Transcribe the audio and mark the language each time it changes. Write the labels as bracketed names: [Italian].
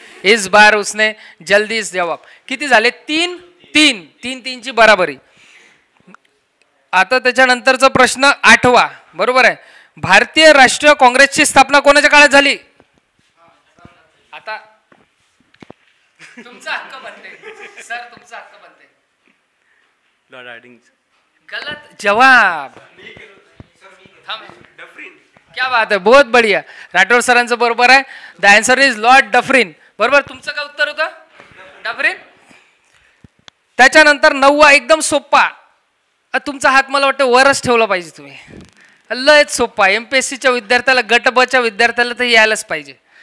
[Hindi] इस बार उसने जल्दी जवाब। [Marathi] किती झाले? 3-3 ची बराबरी। आता त्याच्यानंतरचा प्रश्न 8वा, बरोबर आहे, भारतीय राष्ट्रीय काँग्रेसची स्थापना कोणाच्या काळात झाली? आता तुमचा हक्क बनते सर, तुमचा हक्क बनते। Lord Hardinge. [Hindi] गलत जवाब, क्या बात है, बहुत बढ़िया, [Marathi] राठोड सरांचं बरोबर आहे। [English] The answer is Lord Dufferin. [Marathi] बरोबर, तुमचं काय उत्तर होतं? डफरिन। त्याच्यानंतर 9वा एकदम सोपा, तुमचा हात मला वाटतं वरच ठेवला पाहिजे तुम्ही, लयच सोपा। MPSCच्या विद्यार्थ्याला, गट ब च्या विद्यार्थ्याला तर यायलाच पाहिजे।